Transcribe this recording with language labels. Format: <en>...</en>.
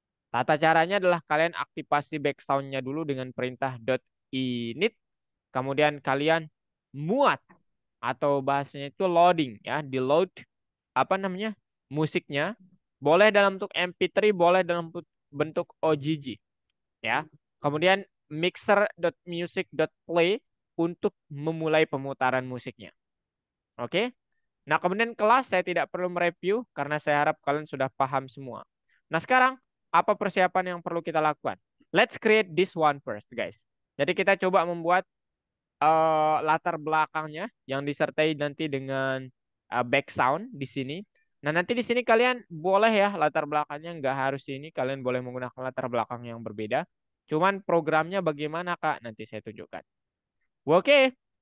<id>Tata caranya adalah kalian aktifasi backgroundnya dulu dengan perintah .init kemudian kalian muat atau bahasanya itu loading ya di load apa namanya musiknya boleh dalam bentuk MP3 boleh dalam bentuk OGG ya kemudian mixer.music.play untuk memulai pemutaran musiknya. Oke. Nah kemudian kelas saya tidak perlu mereview karena saya harap kalian sudah paham semua. Nah sekarang apa persiapan yang perlu kita lakukan?</id> <en>Let's create this one first guys.</en> <id>Jadi kita coba membuat latar belakangnya yang disertai nanti dengan back sound di sini. Nah, nanti di sini kalian boleh ya latar belakangnya nggak harus ini, kalian boleh menggunakan latar belakang yang berbeda. Cuman programnya bagaimana Kak? Nanti saya tunjukkan. Oke.</id>